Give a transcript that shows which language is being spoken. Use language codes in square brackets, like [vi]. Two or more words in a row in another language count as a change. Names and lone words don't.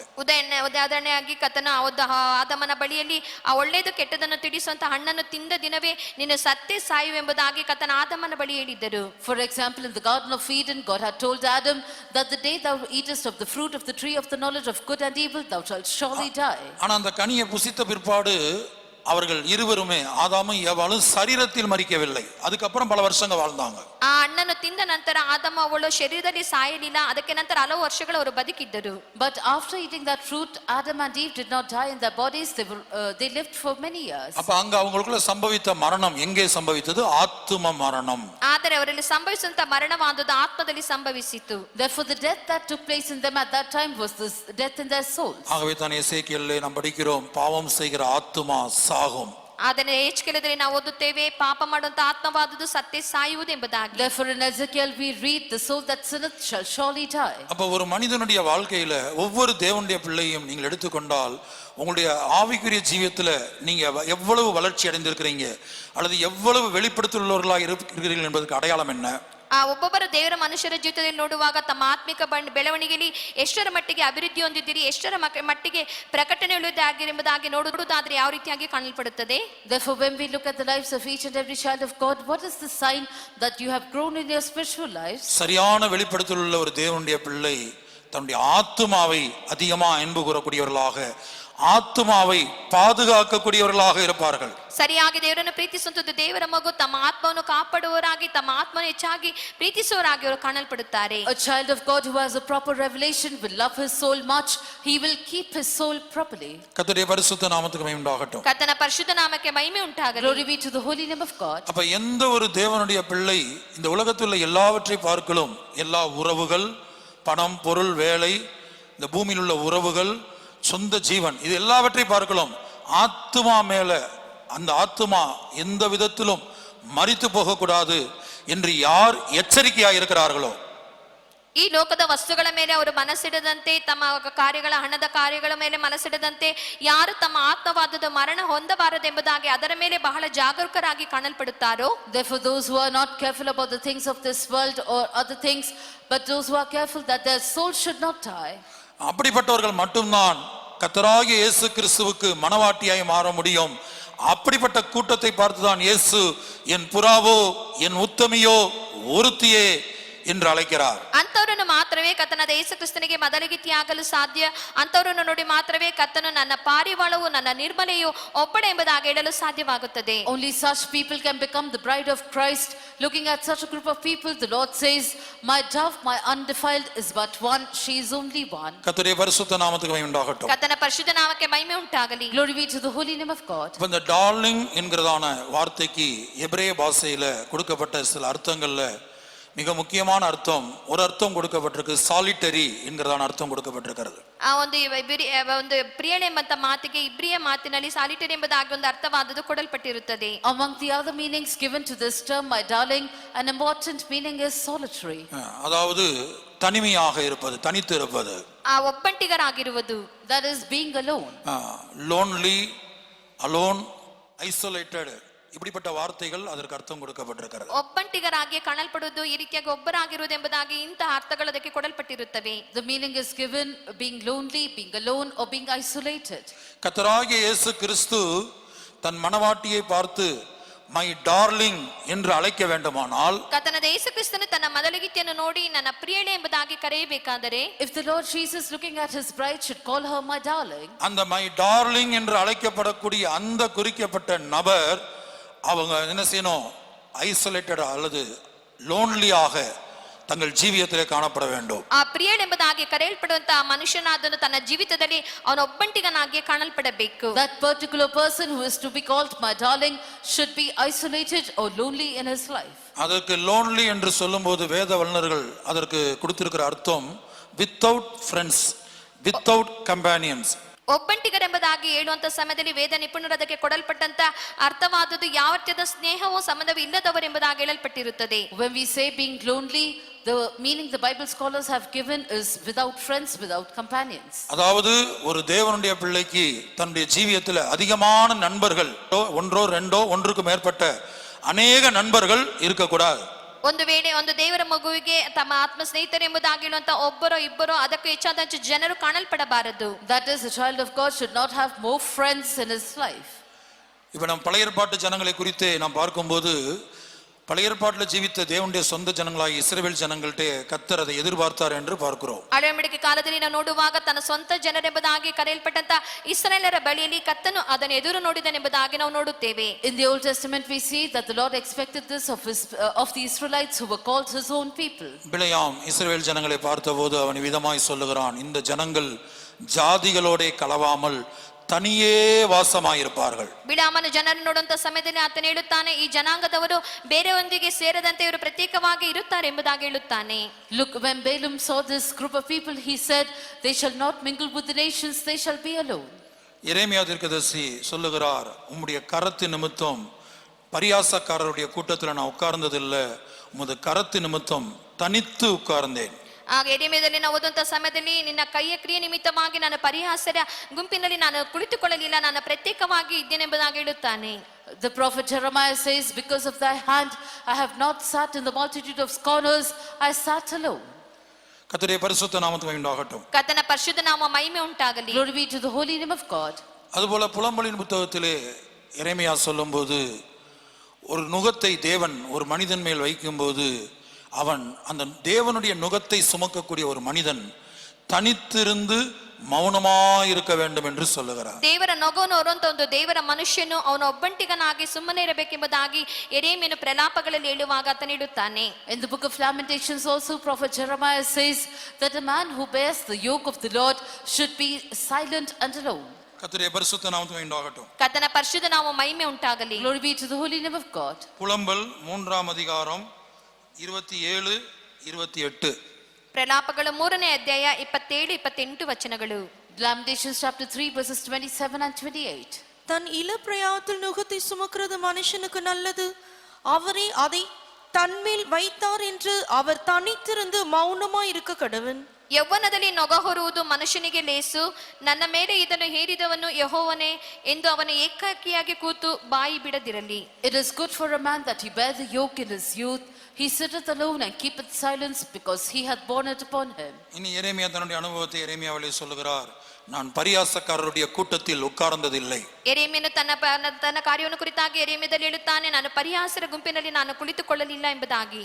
[kn] ಉದಾಹರಣೆಯಾಗಿ ಕರ್ತನ ಆದಾಮನ ಬಳಿಯಲ್ಲಿ ಆ ಒಳ್ಳೆಯದು ಕೆಟ್ಟದನ್ನು ತಿಳಿಸುವಂತ ಹಣ್ಣನ್ನು ತಿಂದ ದಿನವೇ ನೀನು ಸತ್ತೇ ಸಾಯುವೆಂಬುದಾಗಿ ಕರ್ತನ ಆದಾಮನ ಬಳಿ ಹೇಳಿದ್ದರು. [en] For example, in the Garden of Eden, God had told Adam that the day thou eatest of the fruit of the tree of the knowledge of good and evil, thou shalt surely die. [ta] ஆனா அந்த கனியை புசித்த பிற்பாடு அவர்கள் இருவருமே, ஆதாமும் ஏவாளும் சரீரத்தில் மரிக்கவில்லை. அதுக்கப்புறம் பல வருஷங்கள் வாழ்ந்தாங்க. [kn] ಆ ಹಣ್ಣನ್ನು ತಿಂದ ನಂತರ ಆದಾಮ ಅವಳು ಶರೀರದಲ್ಲಿ ಸಾಯಲಿಲ್ಲ, ಅದಕ್ಕೆ ನಂತರ ಹಲವು ವರ್ಷಗಳು ಅವರು ಬದುಕಿದ್ದರು. [en] But after eating that fruit, Adam and Eve did not die in their bodies. They lived for many years. [ta] அப்ப அங்க அவங்களுக்குள்ள சம்பவித்த மரணம் எங்கே சம்பவித்தது? ஆத்தும மரணம். [kn] ಆದರೆ ಅವರಲ್ಲಿ ಸಂಭವಿಸುವಂತ ಮರಣವಾದುದು ಆತ್ಮದಲ್ಲಿ ಸಂಭವಿಸಿತು. [en] Therefore, the death that took place in them at that time was this death in their souls. [ta] ஆகவே தான் எசேக்கியேலிலே நாம் படிக்கிறோம், பாவம் செய்கிற ஆத்துமா சாகும். [kn] ಆದರೆ ಎಚ್ಕೆಲದಲ್ಲಿ ನಾವು ಓದುತ್ತೇವೆ, ಪಾಪ ಮಾಡುವಂತ ಆತ್ಮವಾದುದು ಸತ್ತೇ ಸಾಯುವುದು ಎಂಬುದಾಗಿ. [en] Therefore, in Ezekiel we read, the soul that sinneth shall surely die. [ta] அப்ப ஒரு மனிதனுடைய வாழ்க்கையில ஒவ்வொரு தேவனுடைய பிள்ளையும் நீங்கள் எடுத்துக்கொண்டால், உங்களுடைய ஆவிக்குரிய ஜீவியத்துல நீங்க எவ்வளவு வளர்ச்சி அடைந்திருக்கிறீங்க அல்லது எவ்வளவு வெளிப்படுத்தலுள்ளவர்களாக இருக்கிறீர்கள் என்பதற்கு அடையாளம் என்ன? [kn] ಆ ಒಬ್ಬೊಬ್ಬರ ದೇವರ ಮನುಷ್ಯರ ಜೀವಿತದಲ್ಲಿ ನೋಡುವಾಗ ತಮ್ಮ ಆತ್ಮಿಕ ಬೆಳವಣಿಗೆಯಲ್ಲಿ ಎಷ್ಟರ ಮಟ್ಟಿಗೆ ಅಭಿವೃದ್ಧಿ ಹೊಂದಿದ್ದೀರಿ, ಎಷ್ಟರ ಮಟ್ಟಿಗೆ ಪ್ರಕಟಣೆ ಉಳಿದಾಗಿರುವುದಾಗಿ ನೋಡುವುದಾದ್ರೆ ಯಾವ ರೀತಿಯಾಗಿ ಕಾಣಲ್ಪಡುತ್ತದೆ. [en] Therefore, when we look at the lives of each and every child of God, what is the sign that you have grown in your spiritual lives? [ta] சரியான வெளிப்படுத்தலுள்ள ஒரு தேவனுடைய பிள்ளை தன்னுடைய ஆத்துமாவை அதிகமா அன்பு கூறக்கூடியவர்களாக, ஆத்துமாவை பாதுகாக்கக்கூடியவர்களாக இருப்பார்கள். [kn] ಸರಿಯಾಗಿ ದೇವರನ್ನು ಪ್ರೀತಿಸುವಂತದ್ದು ದೇವರ ಮಗು ತಮ್ಮ ಆತ್ಮವನ್ನು ಕಾಪಾಡುವವರಾಗಿ, ತಮ್ಮ ಆತ್ಮವನ್ನು ಹೆಚ್ಚಾಗಿ ಪ್ರೀತಿಸುವವರಾಗಿ ಅವರು ಕಾಣಲ್ಪಡುತ್ತಾರೆ. [en] A child of God who has a proper revelation will love his soul much. He will keep his soul properly. [ta] கர்த்தருடைய பரிசுத்த நாமத்துக்கு மகிமை உண்டாகட்டும். [kn] ಕರ್ತನ ಪರಿಶುದ್ಧ ನಾಮಕ್ಕೆ ಮಹಿಮೆ ಉಂಟಾಗಲಿ. [en] Glory be to the holy name of God. [ta] அப்ப எந்த ஒரு தேவனுடைய பிள்ளை இந்த உலகத்தில் உள்ள எல்லாவற்றை பார்க்கலும், எல்லா உறவுகள், பணம், பொருள், வேலை, இந்த பூமியில் உள்ள உறவுகள், சொந்த ஜீவன், இது எல்லாவற்றை பார்க்கலாம், ஆத்துமா மேல அந்த ஆத்துமா எந்த விதத்திலும் மரித்து போகக்கூடாது என்று யார் எச்சரிக்கையாக இருக்கிறார்களோ, [kn] ಈ ಲೋಕದ ವಸ್ತುಗಳ ಮೇಲೆ ಅವರು ಮನಸ್ಸಿಡದಂತೆ, ತಮ್ಮ ಕಾರ್ಯಗಳ ಹಣದ ಕಾರ್ಯಗಳ ಮೇಲೆ ಮನಸ್ಸಿಡದಂತೆ, ಯಾರು ತಮ್ಮ ಆತ್ಮವಾದದ ಮರಣ ಹೊಂದಬಾರದೆಂಬುದಾಗಿ ಅದರ ಮೇಲೆ ಬಹಳ ಜಾಗರೂಕರಾಗಿ ಕಾಣಲ್ಪಡುತ್ತಾರೋ, [en] Therefore, those who are not careful about the things of this world or other things, but those who are careful that their soul should not die, [ta] அப்படிப்பட்டவர்கள் மட்டும்தான் கர்த்தராகிய இயேசு கிறிஸ்துவுக்கு மனவாட்டியாய் மாற முடியும். அப்படிப்பட்ட கூட்டத்தை பார்த்துதான் இயேசு என் புறாவோ என் உத்தமியோ ஒருத்தியே என்று அழைக்கிறார். [kn] ಅಂತವರನ್ನು ಮಾತ್ರವೇ ಕರ್ತನಾದ ಯೇಸು ಕ್ರಿಸ್ತನಿಗೆ ಮೊದಲಿಗಿತ್ತಿಯಾಗಲು ಸಾಧ್ಯ. ಅಂತವರನ್ನು ನೋಡಿ ಮಾತ್ರವೇ ಕರ್ತನು ನನ್ನ ಪಾರಿವಾಳವು ನನ್ನ ನಿರ್ಮಲೆಯು ಒಬ್ಬಳೆ ಎಂಬುದಾಗಿ ಹೇಳಲು ಸಾಧ್ಯವಾಗುತ್ತದೆ. [en] only such people can become the bride of Christ. Looking at such a group of people, the Lord says, my dove, my undefiled, is but one, she is only one. [ta] கர்த்தருடைய பரிசுத்த நாமத்துக்கு மகிமை உண்டாகட்டும். [kn] ಕರ್ತನ ಪರಿಶುದ್ಧ ನಾಮಕ್ಕೆ ಮಹಿಮೆ ಉಂಟಾಗಲಿ. [en] Glory be to the holy name of God. [ta] இந்த டார்லிங் என்கிறதான வார்த்தைக்கு எபிரேய பாஷையில கொடுக்கப்பட்ட சில அர்த்தங்கள்ல மிக முக்கியமான அர்த்தம், ஒரு அர்த்தம் கொடுக்கப்பட்டிருக்கு, சாலிட்டரி என்கிறதான அர்த்தம் கொடுக்கப்பட்டிருக்கிறது. [kn] ಆ ಒಂದು ಪ್ರಿಯಣೆ ಎಂಬಂತ ಮಾತಿಗೆ ಇಬ್ರಿಯ ಮಾತಿನಲ್ಲಿ ಸಾಲಿಟರಿ ಎಂಬುದಾಗಿ ಒಂದು ಅರ್ಥವಾದದ್ದು ಕೊಡಲ್ಪಟ್ಟಿರುತ್ತದೆ. [en] Among the other meanings given to this term, my darling, an important meaning is solitary. [ta] அதாவது தனிமையாக இருப்பது, தனித்து இருப்பது, [kn] ಆ ಒಬ್ಬಂಟಿಗರಾಗಿರುವುದು, [en] that is being alone. lonely, alone, isolated [ta] இப்படிப்பட்ட வார்த்தைகள் அதற்கு அர்த்தம் கொடுக்கப்பட்டிருக்கிறது. [kn] ಒಬ್ಬಂಟಿಗರಾಗಿ ಕಾಣಲ್ಪಡುವುದು ಈ ರೀತಿಯಾಗಿ ಒಬ್ಬರಾಗಿರುವುದು ಎಂಬುದಾಗಿ ಇಂತಹ ಅರ್ಥಗಳು ಅದಕ್ಕೆ ಕೊಡಲ್ಪಟ್ಟಿರುತ್ತವೆ. [en] The meaning is given being lonely, being alone, or being isolated. [ta] கர்த்தராகிய இயேசு கிறிஸ்து தன் மணவாட்டியை பார்த்து [en] my darling [ta] என்று அழைக்க வேண்டுமானால், [kn] ಕರ್ತನಾದ ಯೇಸು ಕ್ರಿಸ್ತನು ತನ್ನ ಮದಲಗಿತ್ತಿಯನ್ನು ನೋಡಿ ನನ್ನ ಪ್ರಿಯಳೆ ಎಂಬುದಾಗಿ ಕರೆಯಬೇಕಾದರೆ, [en] If the Lord Jesus looking at his bride should call her my darling, [ta] அந்த [en] my darling [ta] என்று அழைக்கப்படக்கூடிய அந்த குறிக்கப்பட்ட நபர் அவங்க என்ன செய்யணும்? ஐசோலேட்டட் அல்லது லோன்லியாக தங்கள் ஜீவியத்திலே காணப்பட வேண்டும். [kn] ಆ ಪ್ರಿಯಳೆಂಬುದಾಗಿ ಕರೆಯಲ್ಪಡುವಂತಹ ಮನುಷ್ಯನಾದನು ತನ್ನ ಜೀವಿತದಲ್ಲಿ ಅವನ ಒಬ್ಬಂಟಿಗನಾಗಿ ಕಾಣಲ್ಪಡಬೇಕು. [en] that particular person who is to be called my darling should be isolated or lonely in his life. [ta] அதற்கு லோன்லி என்று சொல்லும்போது வேத வல்லுனர்கள் அதற்கு கொடுத்திருக்கிற அர்த்தம் [en] without friends, without companions. [kn] ಒಬ್ಬಂಟಿಗರೆಂಬುದಾಗಿ ಹೇಳುವಂತ ಸಮಯದಲ್ಲಿ ವೇದ ನಿಪುಣರು ಅದಕ್ಕೆ ಕೊಡಲ್ಪಟ್ಟಂತ ಅರ್ಥವಾದದ್ದು ಯಾವ ರೀತಿಯಾದ ಸ್ನೇಹವೋ ಸಂಬಂಧವೂ ಇಲ್ಲದವರೆಂಬುದಾಗಿ ಹೇಳಲ್ಪಟ್ಟಿರುತ್ತದೆ. [en] When we say being lonely, the meaning the Bible scholars have given is without friends, without companions. [ta] அதாவது ஒரு தேவனுடைய பிள்ளைக்கு தன்னுடைய ஜீவியத்தில் அதிகமான நண்பர்கள், ஒன்றோ ரெண்டோ ஒன்றுக்கு மேற்பட்ட அநேக நண்பர்கள் இருக்கக்கூடாது. [kn] ಒಂದು ವೇಳೆ ಒಂದು ದೇವರ ಮಗುವಿಗೆ ತಮ್ಮ ಆತ್ಮ ಸ್ನೇಹಿತರೆಂಬುದಾಗಿ ಹೇಳುವಂತ ಒಬ್ಬರೋ ಇಬ್ಬರೋ ಅದಕ್ಕೂ ಹೆಚ್ಚಾದ ಜನರು ಕಾಣಲ್ಪಡಬಾರದು. [en] That is, a child of God should not have more friends in his life. [ta] இப்ப நம்ம பழைய ஏற்பாட்டு ஜனங்களை குறித்து நாம் பார்க்கும்போது, பழைய ஏற்பாட்டில் ஜீவித்த தேவனுடைய சொந்த ஜனங்களாகி இஸ்ரவேல் ஜனங்கள்ட்ட கர்த்தர் அதை எதிர்பார்த்தார் என்று பார்க்கிறோம். [kn] ಹಳೆ ಒಡಂಬಡಿಕೆ ಕಾಲದಲ್ಲಿ ನಾವು ನೋಡುವಾಗ ತನ್ನ ಸ್ವಂತ ಜನರೆಂಬುದಾಗಿ ಕರೆಯಲ್ಪಟ್ಟಂತ ಇಸ್ರಾಯೇಲರ ಬಳಿಯಲ್ಲಿ ಕರ್ತನು ಅದನ್ನು ಎದುರು ನೋಡಿದನೆಂಬುದಾಗಿ ನಾವು ನೋಡುತ್ತೇವೆ. [en] In the Old Testament we see that the Lord expected this of the Israelites who were called his own people. [ta] பிலேயாம் இஸ்ரவேல் ஜனங்களை பார்த்தபோது அவன் விதமாய் சொல்லுகிறான், இந்த ஜனங்கள் ஜாதிகளோட கலவாமல் தனியே வாசமாயிருப்பார்கள். [kn] ಬಿಳಾಮನ ಜನರನ್ನು ನೋಡುವಂತ ಸಮಯದಲ್ಲಿ ಆತನು ಹೇಳುತ್ತಾನೆ, ಈ ಜನಾಂಗದವರು ಬೇರೆಯೊಂದಿಗೆ ಸೇರದಂತೆ ಇವರು ಪ್ರತ್ಯೇಕವಾಗಿ ಇರುತ್ತಾರೆ ಎಂಬುದಾಗಿ ಹೇಳುತ್ತಾನೆ. [en] Look, when Balaam saw this group of people, he said, they shall not mingle with the nations, they shall be alone. [ta] எரேமியா தீர்க்கதரிசி சொல்லுகிறார், உம்முடைய கரத்து நிமித்தம் பரியாசக்காரருடைய கூட்டத்தில் நான் உட்கார்ந்ததில்லை, உமது கரத்து நிமித்தம் தனித்து உட்கார்ந்தேன். [kn] ಆಗ ಎರೆಮೀಯದಲ್ಲಿ ನಾವು ಓದುವಂತ ಸಮಯದಲ್ಲಿ ನಿನ್ನ ಕೈಯ ಕ್ರಿಯೆ ನಿಮಿತ್ತವಾಗಿ ನಾನು ಪರಿಹಾಸ್ಯರ ಗುಂಪಿನಲ್ಲಿ ನಾನು ಕುಳಿತುಕೊಳ್ಳಲಿಲ್ಲ, ನಾನು ಪ್ರತ್ಯೇಕವಾಗಿ ಇದ್ದೇನೆಂಬುದಾಗಿ ಹೇಳುತ್ತಾನೆ. [en] The prophet Jeremiah says, because of thy hand I have not sat in the multitude of scorners, I sat alone. [ta] கர்த்தருடைய பரிசுத்த நாமத்துக்கு உண்டாகட்டும். [kn] ಕರ್ತನ ಪರಿಶುದ್ಧ ನಾಮ ಮಹಿಮೆ ಉಂಟಾಗಲಿ. [en] Glory be to the holy name of God. [ta] அதுபோல புலம்பலின் புத்தகத்திலே எரேமியா சொல்லும்போது, ஒரு நுகத்தை தேவன் ஒரு மனிதன் மேல் வைக்கும்போது அவன் அந்த தேவனுடைய நுகத்தை சுமக்கக்கூடிய ஒரு மனிதன் தனித்திருந்து ಮೌನಮಾயிருக்க வேண்டும் என்று சொல்லுகிறார். [kn] ದೇವರ ನೊಗವನ್ನು ಹೊರುವಂತ ಒಂದು ದೇವರ ಮನುಷ್ಯನು ಅವನ ಒಬ್ಬಂಟಿಗನಾಗಿ ಸುಮ್ಮನೆ ಇರಬೇಕೆಂಬುದಾಗಿ ಎರೇಮಿಯನು ಪ್ರಲಾಪಗಳಲ್ಲಿ ಹೇಳುವಾಗ ಆತನು ಹೇಳುತ್ತಾನೆ. [en] In the book of Lamentations also prophet Jeremiah says that a man who bears the yoke of the Lord should be silent and alone. [ta] கர்த்தருடைய பரிசுத்த நாமத்துக்கு உண்டாகட்டும். [kn] ಕರ್ತನ ಪರಿಶುದ್ಧ ನಾಮ ಮಹಿಮೆ ಉಂಟಾಗಲಿ. [en] Glory be to the holy name of God. [ta] புலம்பல் 3ஆம் அதிகாரம் 27 28. [kn] ಪ್ರಲಾಪಗಳು 3ನೇ ಅಧ್ಯಾಯ 27 28 ವಚನಗಳು. [en] Lamentations chapter 3 verses 27 and 28. [ta] தன் இளப்பிரயாத்தில் நுகத்தை சுமக்கிறது மனுஷனுக்கு நல்லது, அவரே அதை தன்மேல் வைத்தார் என்று அவர் தனித்திருந்து மௌனமாய் இருக்க கடவன். [kn] ಯೌವನದಲ್ಲಿ ನೊಗ ಹೊರುವುದು ಮನುಷ್ಯನಿಗೆ ಲೇಸು, ನನ್ನ ಮೇಲೆ ಇದನ್ನು ಹೇರಿದವನು ಯೆಹೋವನೇ ಎಂದು ಅವನು ಏಕಾಕಿಯಾಗಿ ಕೂತು ಬಾಯಿ ಬಿಡದಿರಲಿ. [en] It is good for a man that he bear the yoke in his youth. He sitteth alone and keepeth silence because he hath borne it upon him. [ta] இனி எரேமியா தன்னுடைய அனுபவத்தை எரேமியாவிலே சொல்லுகிறார், நான் பரியாசக்காரருடைய கூட்டத்தில் உட்கார்ந்ததில்லை. [kn] ಎರೇಮಿಯನು ತನ್ನ ಕಾರ್ಯವನ್ನು ಕುರಿತಾಗಿ ಎರೇಮಿಯದಲ್ಲಿ ಹೇಳುತ್ತಾನೆ, ನಾನು ಪರಿಹಾಸರ ಗುಂಪಿನಲ್ಲಿ ನಾನು ಕುಳಿತುಕೊಳ್ಳಲಿಲ್ಲ ಎಂಬುದಾಗಿ.